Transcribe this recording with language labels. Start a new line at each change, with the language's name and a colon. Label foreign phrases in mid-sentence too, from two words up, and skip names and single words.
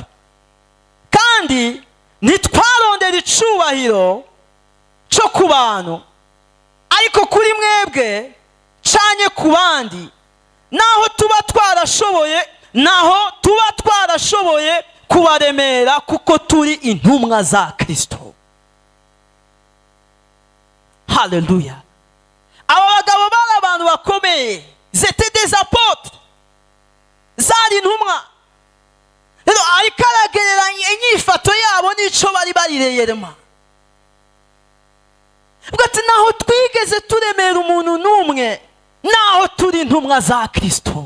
Rundi: Kandi nitwarondera icubahiro cyo ku bantu, ariko kuri mwebwe canye ku bandi, naho tuba twarashoboye kubaremera, kuko turi intumwa za Kristo. Haleluya. Aba bagabo bari abantu bakomeye,
French: c'était des apôtres,
Rundi: zari intumwa. Rero ariko aragereranya inyifato yabo n'ico bari barireyerema. Bwati naho twigeze turemera umuntu n'umwe, naho turi intumwa za Kristo.